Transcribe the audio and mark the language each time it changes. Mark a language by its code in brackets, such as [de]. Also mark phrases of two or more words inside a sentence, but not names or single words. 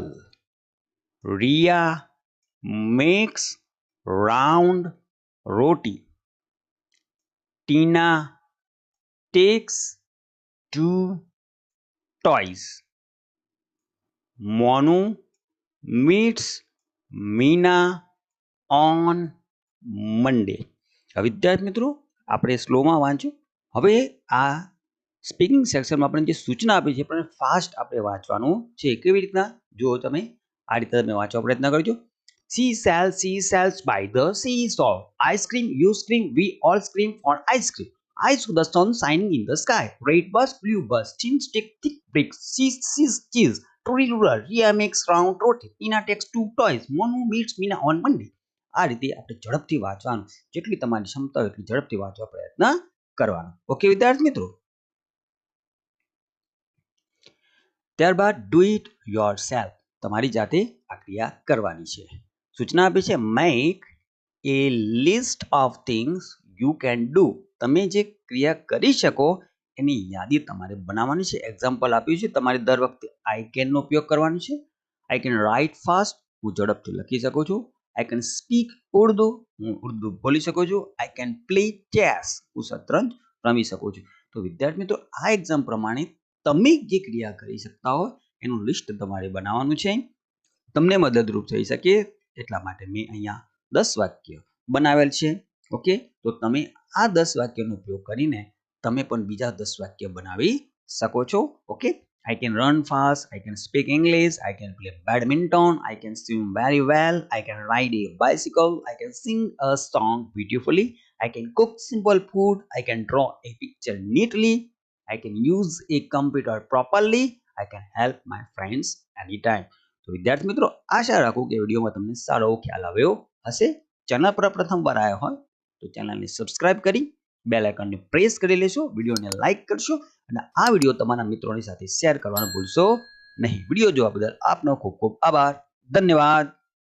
[en] Ria makes round roti. Tina takes 2 toys. Monu meets Meena on Monday. [gu] વિદ્યાર્થી મિત્રો આપણે સ્લોમાં વાંચો. હવે આ સ્પીકિંગ સેક્શનમાં આપણે જે સૂચના આપી છે પણ ફાસ્ટ આપણે વાંચવાનું છે. કેવી રીતના? જો તમે આ રીતે તમે વાંચવા પ્રયત્ન કરજો. [en] She sells by the seashore. I scream, you scream, we all scream for ice cream. I saw the sun shining in the sky. Red bus, blue bus, thin stick, thick bricks. She sees cheese. Truly rural. Ria makes round roti. Tina takes 2 toys. Monu meets Meena on Monday. [gu] આ રીતે આપણે ઝડપથી વાંચવાનું, જેટલી તમારી ક્ષમતા હોય એટલી ઝડપથી વાંચવા પ્રયત્ન કરવાનો. ઓકે વિદ્યાર્થી મિત્રો. ત્યારબાદ [en] do it yourself. [gu] તમારી જાતે આ ક્રિયા કરવાની છે. સૂચના આપી છે [en] make a list of things you can do. [gu] તમે જે ક્રિયા કરી શકો એની યાદી તમારે બનાવવાની છે. એક્ઝામ્પલ આપ્યું છે, તમારે દર વખતે [en] I can [gu] નો ઉપયોગ કરવાનો છે. [en] I can write fast, [gu] હું ઝડપથી લખી શકું છું. [en] I can speak [gu] ઉર્દુ, હું ઉર્દુ બોલી શકું છું. [en] I can play chess, [gu] હું શતરંજ રમી શકું છું. તો વિદ્યાર્થી મિત્રો આ એક્ઝામ પ્રમાણે તમે જે ક્રિયા કરી શકતા હો એનું લિસ્ટ તમારે બનાવવાનું છે. તમને મદદરૂપ થઈ શકે એટલા માટે મેં અહીંયા 10 વાક્ય બનાવેલ છે. ઓકે, તો તમે આ 10 વાક્યનો ઉપયોગ કરીને તમે પણ બીજા 10 વાક્ય બનાવી શકો છો. ઓકે, [en] I can run fast, I can speak English, I can play badminton, I can swim very well, I can ride a bicycle, I can sing a song beautifully, I can cook simple food, I can draw a picture neatly, I can use a computer properly, I can help my friends anytime. [gu] તો વિદ્યાર્થી મિત્રો આશા રાખું કે વિડીયોમાં તમને સારો ખ્યાલ આવ્યો હશે. ચેનલ પર પ્રથમવાર આવ્યા હોય તો ચેનલને સબસ્ક્રાઇબ કરી બેલ આઇકનને પ્રેસ કરી લેશો, વિડીયોને લાઈક કરશો અને આ વિડીયો તમારા મિત્રોની સાથે શેર કરવાનું ભૂલશો નહીં. વિડીયો જોવા બદલ આપનો ખૂબ ખૂબ આભાર. ધન્યવાદ.